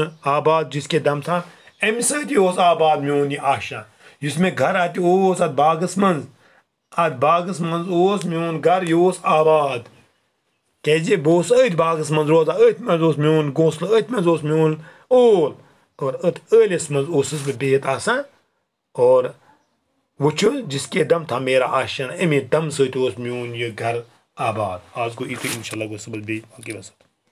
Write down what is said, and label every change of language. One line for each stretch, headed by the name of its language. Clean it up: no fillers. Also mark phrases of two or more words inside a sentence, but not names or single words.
Urdu: آباد جس کے دم تھا
Kashmiri: امہِ سۭتی اوس آباد میون یہِ آشیانہ یُس مےٚ گرٕ اتہِ اوس اتھ باغس منٛز اوس میون گرٕ یہِ اوس آباد کیازِ بہٕ اوسُس أتھۍ باغس منٛز روزان أتھۍ منٛز اوس میون گھونسلہٕ أتھۍ منٛز اوس میون اول اور أتھۍ ٲلِس منٛز اوسُس بہٕ بِہِتھ آسان اور وٕچھو
Urdu: جس کے دم تھا میرا آشیانہ
Kashmiri: امی دم سۭتۍ اوس میون یہِ گرٕ آباد آز گوٚو یِتُے
Arabic: انشاء اللہ
Kashmiri: گوٚو صُبحس بیٚیہِ باقٕے وسلام